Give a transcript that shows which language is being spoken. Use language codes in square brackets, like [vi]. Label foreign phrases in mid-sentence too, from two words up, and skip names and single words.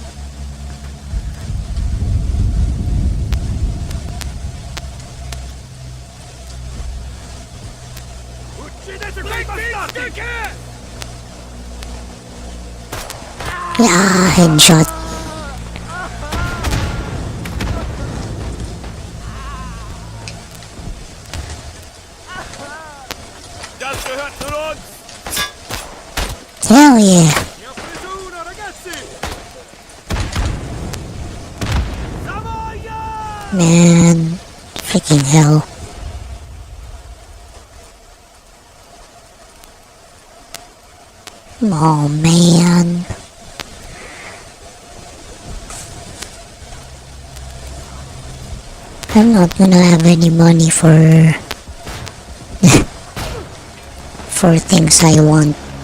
[en] Yeah, headshot. [de] Das gehört zu uns! [en] Hell yeah. [it] Io preso uno, ragazzi! Savoia! [en] Man, freaking hell. Oh man. I'm not gonna have any money for for things I want.